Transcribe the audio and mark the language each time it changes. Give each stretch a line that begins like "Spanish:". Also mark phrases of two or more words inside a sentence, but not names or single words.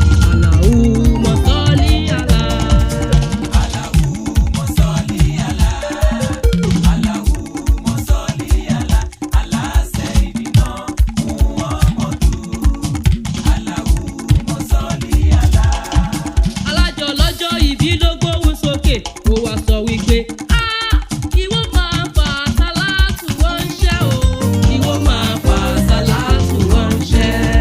Arabic: اللهم صل على. اللهم صل على، اللهم صل على، على سيدنا محمد. اللهم صل على.
Yoruba: Alájọ lọ́jọ́ ìbí ló gbóhùn sókè, ó wá sọ wípé, "Ah, ìwọ máa fa sàlátù ránṣẹ́ o, ìwọ máa fa sàlátù ránṣẹ́."